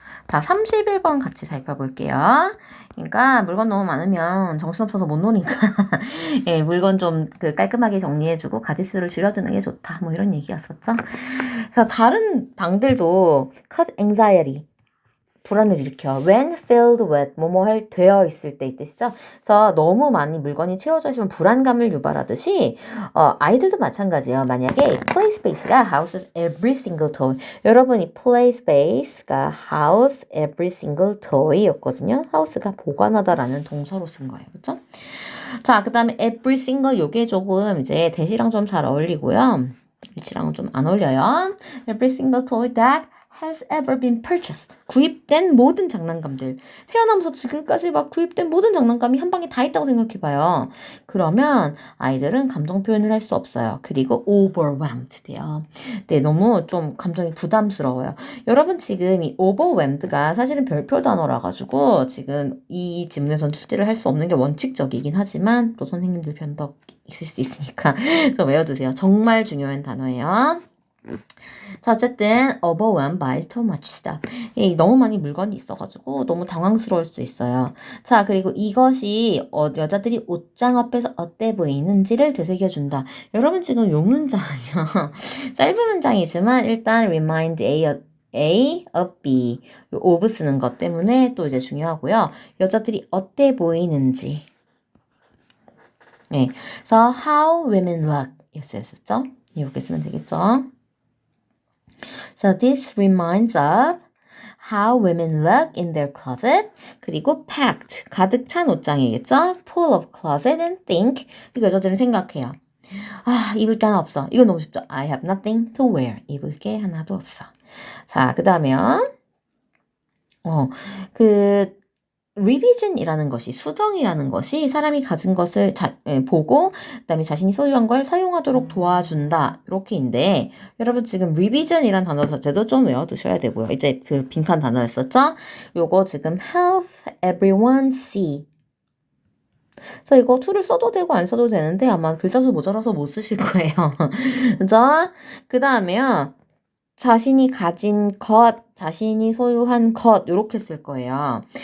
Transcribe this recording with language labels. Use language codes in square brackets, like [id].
[ko] 자, 31번 같이 살펴볼게요. 그러니까 물건 너무 많으면 정신없어서 못 노니까 예, 물건 좀 그 깔끔하게 정리해주고 가짓수를 줄여주는 게 좋다. 뭐 이런 얘기였었죠. 그래서 다른 방들도 [en] cause anxiety [ko] 불안을 일으켜. [en] When filled with [ko] 뭐뭐 할 되어 있을 때 이 뜻이죠. 그래서 너무 많이 물건이 채워져 있으면 불안감을 유발하듯이 아이들도 마찬가지예요. 만약에 [en] play space가 houses every single toy. [ko] 여러분이 [en] play space가 house every single toy였거든요. [ko] house가 보관하다라는 동사로 쓴 거예요. 그렇죠? 자, 그다음에 every single 요게 조금 이제 대시랑 좀 잘 어울리고요. 위치랑은 좀 안 어울려요. [en] Every single toy that has ever been purchased. [ko] 구입된 모든 장난감들. 태어나면서 지금까지 막 구입된 모든 장난감이 한 방에 다 있다고 생각해봐요. 그러면 아이들은 감정 표현을 할 수 없어요. 그리고 overwhelmed 돼요. 네, 너무 좀 감정이 부담스러워요. 여러분 지금 이 overwhelmed가 사실은 별표 단어라 가지고 지금 이 지문에선 출제를 할 수 없는 게 원칙적이긴 하지만 또 선생님들 변덕 있을 수 있으니까 좀 외워두세요. 정말 중요한 단어예요. 자, 어쨌든 [en] overwhelmed by so much stuff. [ko] 너무 많이 물건이 있어가지고 너무 당황스러울 수 있어요. 자, 그리고 이것이 여자들이 옷장 앞에서 어때 보이는지를 되새겨준다. 여러분 지금 요 문장은요. 짧은 문장이지만 일단 [en] remind A of B. [ko] 요 of 쓰는 것 때문에 또 이제 중요하고요. 여자들이 어때 보이는지. 네, 그래서 [en] how women look [ko] 이랬었죠. 이렇게 쓰면 되겠죠. [en] So this reminds of how women look in their closet. [ko] 그리고 packed, 가득 찬 옷장이겠죠. [en] Full of closet and think. [ko] 이거 여자들은 생각해요. 아, 입을 게 하나 없어. 이거 너무 쉽죠. [en] I have nothing to wear. [ko] 입을 게 하나도 없어. 자, 그 다음에요. revision이라는 것이 수정이라는 것이 사람이 가진 것을 보고 그다음에 자신이 소유한 걸 사용하도록 도와준다 이렇게인데 여러분 지금 revision이라는 단어 자체도 좀 외워두셔야 되고요. 이제 그 빈칸 단어였었죠. 요거 지금 [en] help everyone see. [ko] 그래서 이거 to를 써도 되고 안 써도 되는데 아마 글자 수 모자라서 못 쓰실 거예요. 그죠? 그 다음에요. 자신이 가진 것, 자신이 소유한 것 이렇게 쓸 거예요.